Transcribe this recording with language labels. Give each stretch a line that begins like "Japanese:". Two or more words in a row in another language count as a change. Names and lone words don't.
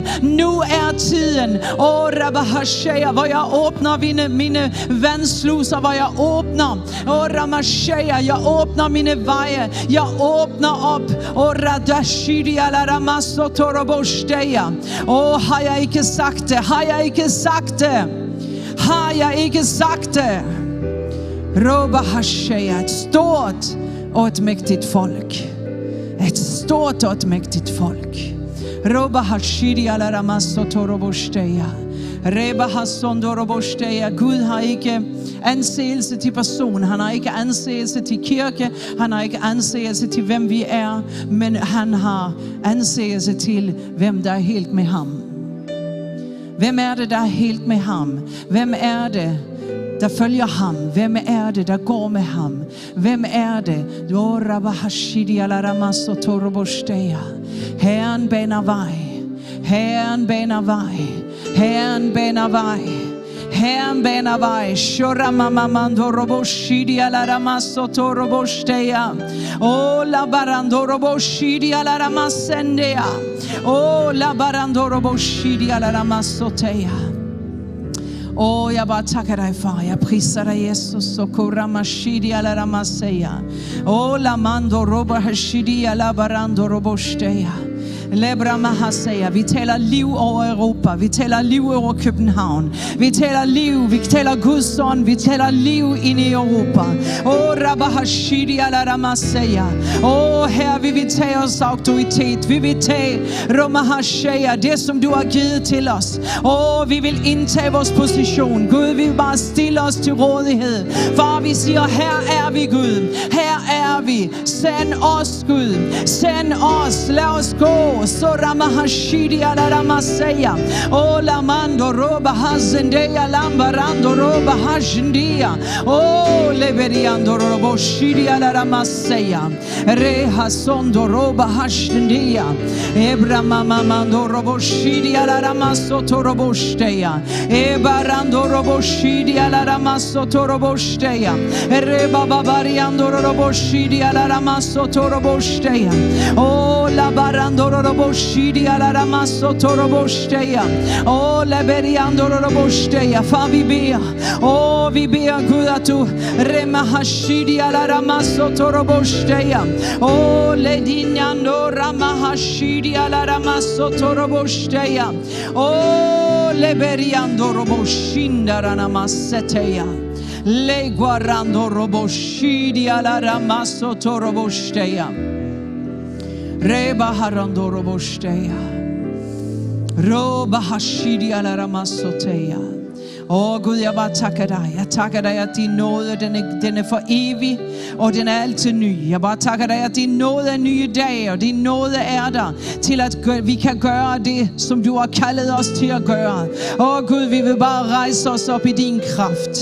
Danish: Nu er tiden, Rabahashaya, hvor jeg åbner mine vandsluser, hvor jeg åbner, Ramashaya, jeg åbner mine veje, jeg åbner op, Radashidi ala Ramasotorobo. Og har jeg ikke sagt det, har jeg ikke sagt det, har jeg ikke sagt det. Robahashaya, et stort og et mægtigt folk. Et stort og et mægtigt folk. Robahashidi ala Ramasotoroboshdeya. Rebahasondoroboshdeya. Gud har ikke anseelse til person, han har ikke anseelse til kirke, han har ikke anseelse til hvem vi er, men han har anseelse til hvem der er helt med ham. Hvem er det der er helt med ham? Hvem er det der følger ham? Hvem er det der går med ham? Hvem er det? Herren baner vej, Herren baner vej, Herren baner vej. Herren baner vej. Shora mama mando roboshidi ala ramasoto roboshdeya. O la barando roboshidi ala ramasendea. O la barando roboshidi ala ramasoteya. Åh, jeg bare takker dig, far. Jeg priser dig, Jesus. Og koramashidi ala ramaseya. Åh, la mando robahashidi ala barando roboshdeya. Vi taler liv over Europa. Vi taler liv over København. Vi taler liv. Vi taler Guds ånd. Vi taler liv ind i Europa. Rabahashidi ala ramaseya. Her vil vi tage os autoritet. Vi vil tage Romahashaya, det som du har givet til os. Vi vil indtage vores position. Gud, vi vil bare stille os til rådighed. Far, vi siger, her er vi Gud. Her er vi. Send os, Gud. Send os. Lad os gå. Soramahashidi alaramasaya. O lamando roba hazendeya lambarando roba hashindia. O leberiando robo shidi alaramasaya. Reha sondo roba hashindia. Ebra mama mando robo shidi alaramasoto robo steya. Ebarando robo shidi alaramasoto robo steya. Reba babariando robo shidi alaramasoto robo steya. O labarando robo shidi alaramasoto robo steya. O laberiando robo steya. Far vi ber. O vi ber Gud att du remahashidi alaramasoto robo steya. O ledinando ramahashidi alaramasoto robo steya. O leberiando robo shindarana maseteya. Le guarando robo shidi alaramasoto robo steya. Reba harando robo steya. Roba hashidi alaramasoteya. Åh Gud, jeg bare takker dig. Jeg takker dig, at din nåde, den er for evig, og den er altid ny. Jeg bare takker dig, at din nåde er nye dage, og din nåde er der, til at vi kan gøre det, som du har kaldet os til at gøre. Åh Gud, vi vil bare rejse os op i din kraft.